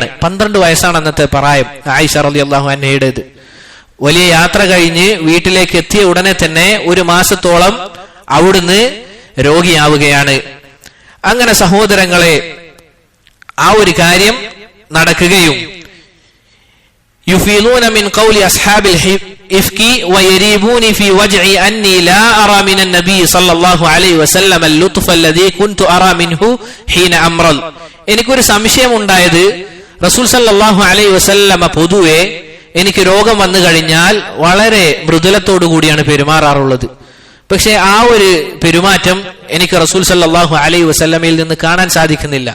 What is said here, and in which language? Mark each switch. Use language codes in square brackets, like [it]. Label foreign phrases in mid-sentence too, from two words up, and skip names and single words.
[ml] 12 വയസ്സാണ് അന്നത്തെ പ്രായം ആയിഷ [ar] رضي الله عنها. [ml] വലിയ യാത്ര കഴിഞ്ഞ് വീട്ടിലേക്ക് എത്തിയ ഉടനെ തന്നെ 1 മാസത്തോളം അവിടുന്ന് രോഗിയാവുകയാണ്. അങ്ങനെ സഹോദരങ്ങളെ, ആ ഒരു കാര്യം നടക്കുകയും [ar] يفيضون من قول أصحاب الإفك ويريبون في وجعي أني لا أرى من النبي صلى الله عليه وسلم اللطف الذي كنت أرى منه حين أمرض. [ml] എനിക്കൊരു സംശയം ഉണ്ടായത്, റസൂൽ [ar] صلى الله عليه وسلم [ml] പൊതുവെ എനിക്ക് രോഗം വന്നു കഴിഞ്ഞാൽ വളരെ മൃദുലത്തോടു കൂടിയാണ് പെരുമാറാറുള്ളത്. പക്ഷെ ആ ഒരു പെരുമാറ്റം എനിക്ക് റസൂൽ [ar] صلى الله عليه وسلم [ml] നിന്ന് കാണാൻ സാധിക്കുന്നില്ല.